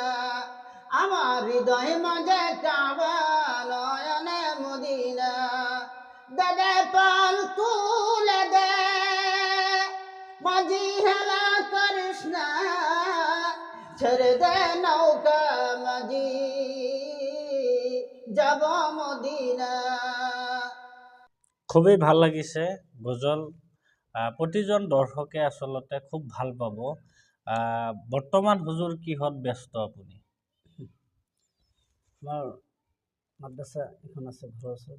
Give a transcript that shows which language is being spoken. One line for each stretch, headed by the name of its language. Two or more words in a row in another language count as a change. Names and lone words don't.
Bangla: আমার হৃদয় মাঝে কাবা, নয়নে মদিনা। দে পাল তুলে দে, মাঝি হেলা করিস না, ছেড়ে দে নৌকা মাঝি, যাব মদিনা।
Assamese: খুবেই ভাল লাগিছে গজল। প্ৰতিজন দৰ্শকে আচলতে খুব ভাল পাব। বৰ্তমান হুজুৰ কিহত ব্যস্ত আপুনি? আমাৰ মাদ্ৰাছা এখন আছে ঘৰৰ ওচৰত,